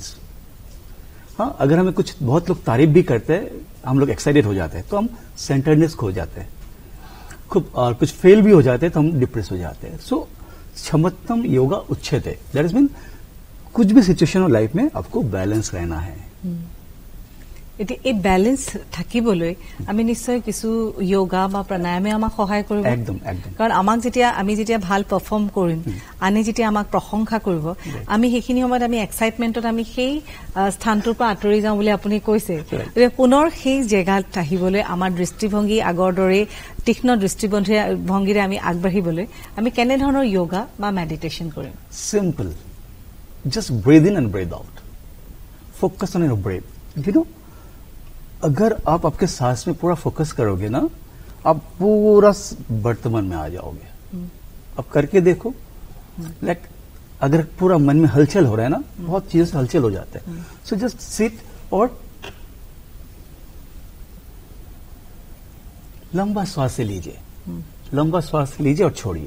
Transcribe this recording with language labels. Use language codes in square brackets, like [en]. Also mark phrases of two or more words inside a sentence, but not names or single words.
[hi] हाँ, अगर हमें कुछ, बहुत लोग तारीफ भी करते हैं, हम लोग एक्साइटेड हो जाते हैं तो हम सेंटर्डनेस खो जाते हैं, खूब, और कुछ फेल भी हो जाते हैं तो हम डिप्रेस हो जाते हैं। सो [sa] क्षमतम योगा उच्यते, [en] that is mean [hi] कुछ भी सिचुएशन हो लाइफ में आपको बैलेंस रहना है। [as] এতিয়া এই বেলেন্স থাকিবলৈ আমি নিশ্চয় কিছু যোগা বা প্ৰাণায়ামে আমাক সহায় কৰিব। একদম একদম, কাৰণ আমি যেতিয়া ভাল পাৰফৰ্ম কৰিম, আনে যেতিয়া আমাক প্ৰশংসা কৰিব, আমি সেইখিনি সময়ত আমি এক্সাইটমেণ্টত আমি সেই স্থানটোৰ পৰা আঁতৰি যাওঁ বুলি আপুনি কৈছে। পুনৰ সেই জেগাত আহিবলৈ আমাৰ দৃষ্টিভংগী আগৰ দৰে তীক্ষ্ণ দৃষ্টিভংগীৰে আমি আগবাঢ়িবলৈ আমি কেনেধৰণৰ যোগা বা মেডিটেশ্যন কৰিম? [en] Simple, just breathe in and breathe out, focus on your breath. you know, [hi] अगर आप आपके सांस में पूरा फोकस करोगे ना, आप पूरा वर्तमान में आ जाओगे। अब करके देखो, लाइक अगर पूरा मन में हलचल हो रहा है ना, बहुत चीजों से हलचल हो जाता है। [en] so just sit [hi] और लंबा श्वास लीजिए, लंबा श्वास लीजिए और छोड़िए।